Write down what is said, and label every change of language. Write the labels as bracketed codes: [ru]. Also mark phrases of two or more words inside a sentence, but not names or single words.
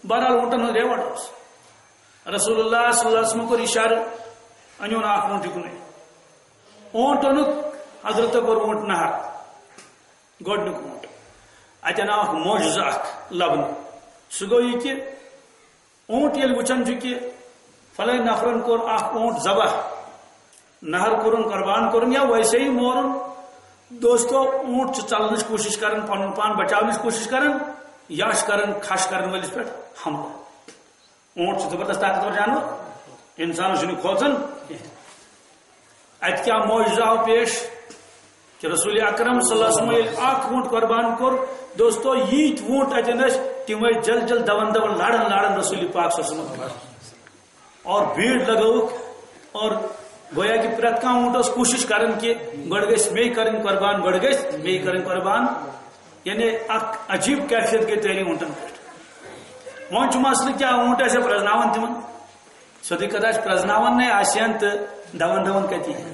[ks] بہرحال اونٹن ہُنٛد ریوٹ اوس رسول اللہ صلی اللہ علیہ وسلم کوٚر اِشارٕ أنِو نہٕ اکھ اونٹ یِکنُے اونٹ اوٚنُکھ حضرتو کوٚر اونٹ نہر گۄڈنیُک اونٹ اتٮ۪ن آو اکھ معجزٕ اکھ لبنہٕ سُہ گوٚو یہِ کہِ اونٹ ییٚلہِ وٕچھان چھُ کہِ فلٲنۍ نفرن کوٚر اکھ اونٹ ذبح نہر کوٚرُن قربان کوٚرُن یا ویسے ہی مورُن دوستو اونٹ چھُ ژلنٕچ کوٗشش کران پنُن پان بچاونٕچ کوٗشش کران یا چھُ کران کھش کرن وٲلِس پٮ۪ٹھ حملہٕ اونٹ چھُ زبردست طاقتور جانور انسانس چھُنہٕ کھوژان اتہِ کیاہ معجزٕ آو پیش کہ رسول اکرم صلی اللہ علیہ وسلم ییٚلہِ اکھ اونٹ قربان کوٚر دوستو ییٖتۍ اونٹ اتٮ۪ن ٲسۍ تِم ٲسۍ جل جل دون دون لڑن لڑن رسول پاک صلی اللہ علیہ وسلم اور بھیڑ لگوُکھ اور گویا کہ پرٛٮ۪تھ کانٛہہ اونٹ اوس کوٗشش کران کہ گۄڈٕ گژھِ مے کرٕنۍ قربان گۄڈٕ گژھِ مے کرٕنۍ قربان یعنی اکھ عجیب کیفیت گٔے تٲری اونٹن پٮ۪ٹھ وۄنۍ چھُ مسلہٕ کیٛاہ اونٹ آسیا پرٛزناوان تِمن سیوٚدُے کتھ آسہِ پرٛزناوان نے آسن تہٕ دون دون کتہِ